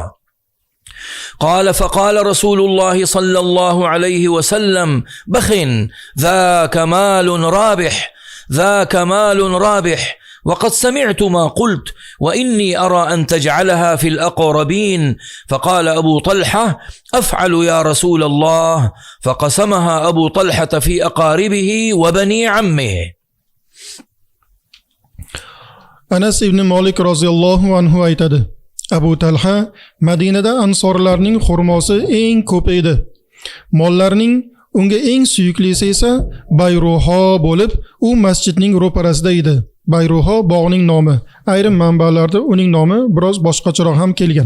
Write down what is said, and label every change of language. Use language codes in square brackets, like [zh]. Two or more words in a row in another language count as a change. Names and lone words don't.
[ar] قال فقال رسول الله صلى الله عليه وسلم بخ ذاك مال رابح ذاك مال رابح وقد سمعت ما قلت وإني أرى أن تجعلها في الأقربين. فقال أبو طلحة أفعل يا رسول الله. فقسمها أبو طلحة في أقاربه وبني عمه. [uz] Anas ibn Malik [ar] رضي الله عنه [uz] aytadi: Abu Talha Madinada ansorlarning xurmosi eng ko'p edi. Mollarining unga eng suyuklisi esa Bayruho bo'lib, u masjidning ro'parasida edi. Bayruho bog'ning nomi. Ayrim manbalarda uning nomi biroz boshqacharoq ham kelgan.